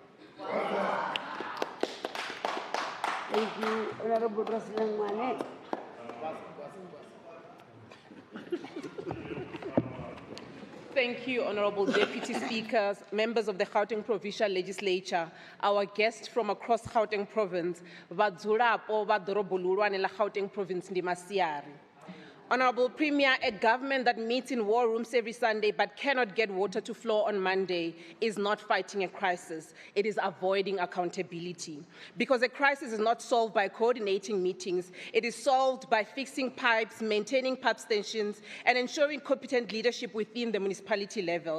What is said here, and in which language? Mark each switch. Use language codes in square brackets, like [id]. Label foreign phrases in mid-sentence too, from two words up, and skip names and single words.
[en] Thank you, Honorable President Mane. Thank you, Honorable Deputy Speakers, members of the Gauteng Provincial Legislature, our guests from across Gauteng Province, [ve] vadzulapo va dorobo lulwane la Gauteng Province ndi Masiari. [en] Honorable Premier, a government that meets in war rooms every Sunday but cannot get water to flow on Monday is not fighting a crisis. It is avoiding accountability. Because a crisis is not solved by coordinating meetings. It is solved by fixing pipes, maintaining pipe stations, and ensuring competent leadership within the municipality level.